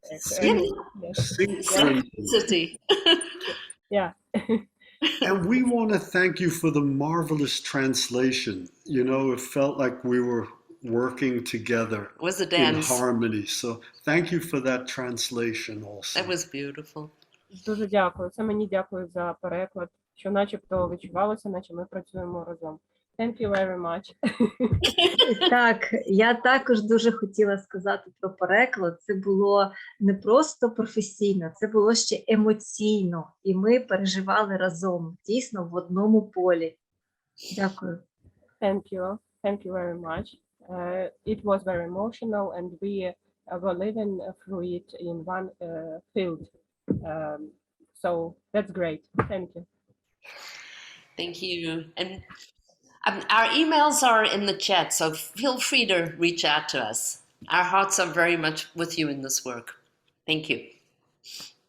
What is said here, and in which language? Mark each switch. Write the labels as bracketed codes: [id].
[en] City. Yeah. And we want to thank you for the marvelous translation. You know, it felt like we were working together It was a in dance. harmony. So thank you for that translation also. That was beautiful. [uk] Дуже дякую. Це мені дякую за переклад, що начебто відчувалося, наче ми працюємо разом. [en] Thank you very much. [uk] Так, я також дуже хотіла сказати про переклад. Це було не просто професійно, це було ще емоційно. І ми переживали разом, дійсно, в одному полі. Дякую. [en] Thank you. Thank you very much. It was very emotional and we were living through it in one field. So that's great. Thank you. Thank you. And our emails are in the chat, so feel free to reach out to us. Our hearts are very much with you in this work. Thank you.